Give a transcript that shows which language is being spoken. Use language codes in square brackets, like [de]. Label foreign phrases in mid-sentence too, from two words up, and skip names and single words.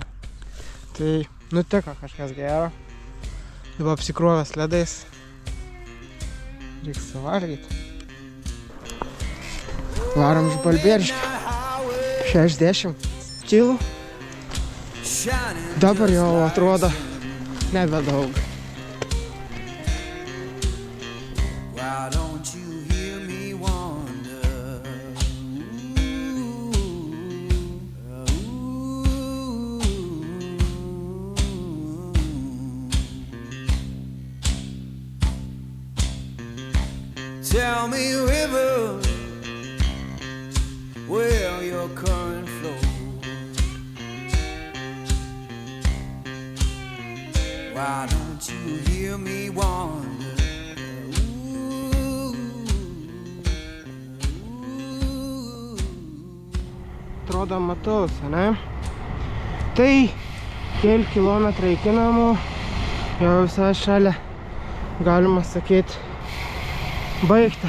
[lt] Tai nutiko kažkas gero. Jau apsikrovęs ledais. Reiks suvalgyti. Varom iš Balbieriškio. 60 kilų. Dabar jau atrodo nebedaug. [en] Why don't you hear me wonder? Tell me, river, where your current flows. Why don't you hear me wonder? [lt] Atrodo matus, ne? Tai keli kilometrai iki namų, jau visai šalia, galima sakyti, baigta.